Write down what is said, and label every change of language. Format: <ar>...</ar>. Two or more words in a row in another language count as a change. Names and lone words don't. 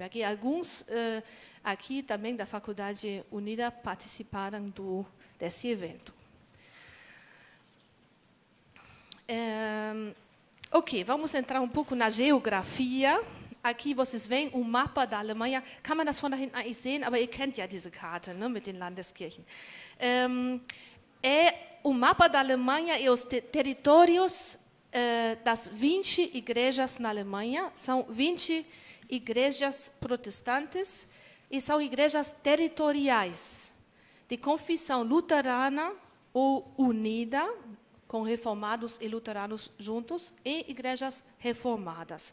<pt>E alguns aqui também da Faculdade Unida participaram desse evento. Ok, vamos entrar um pouco na geografia. Aqui vocês veem o mapa da Alemanha.</pt> <de>Kann man das von da hinten eigentlich sehen? Aber ihr kennt ja diese Karte, ne, mit den Landeskirchen.</de> <pt>O mapa da Alemanha e os territórios das 20 igrejas na Alemanha. São 20 igrejas protestantes e são igrejas territoriais, de confissão luterana ou unida, com reformados e luteranos juntos, e igrejas reformadas.</pt>